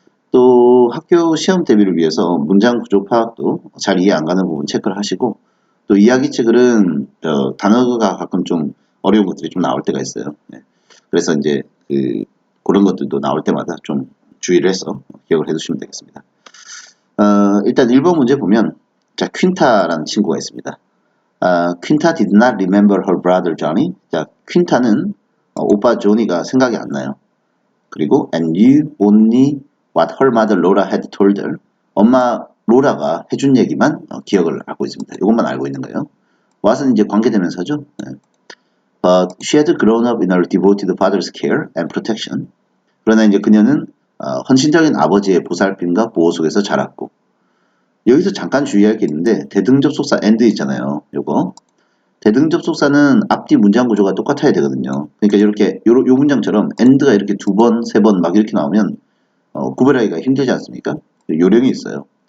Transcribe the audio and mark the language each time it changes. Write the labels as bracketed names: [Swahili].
[Korean] 또 학교 시험 대비를 위해서 문장 구조 파악도 잘 이해 안 가는 부분 체크를 하시고, 또 이야기체 글은 단어가 가끔 좀 어려운 것들이 좀 나올 때가 있어요. 네. 그래서 이제 그런 것들도 나올 때마다 좀 주의를 해서 기억을 해두시면 되겠습니다. 일단 1번 문제 보면, 자, 퀸타라는 친구가 있습니다. [English] 퀸타 did not remember her brother Johnny. [Korean] 자, 퀸타는 오빠 조니가 생각이 안 나요. [English] 그리고 and knew only what her mother Laura had told her. [Korean] 엄마 로라가 해준 얘기만 기억을 하고 있습니다. 이것만 알고 있는 거예요. what은 이제 관계대명사죠. 네. [English] But she had grown up in her devoted father's care and protection. [Korean] 그러나 이제 그녀는 헌신적인 아버지의 보살핌과 보호 속에서 자랐고, 여기서 잠깐 주의할 게 있는데 대등접속사 and 있잖아요. 요거 대등접속사는 앞뒤 문장 구조가 똑같아야 되거든요. 그러니까 이렇게 요 문장처럼 and가 이렇게 두 번, 세 번 막 이렇게 나오면 구별하기가 힘들지 않습니까? 요령이 있어요.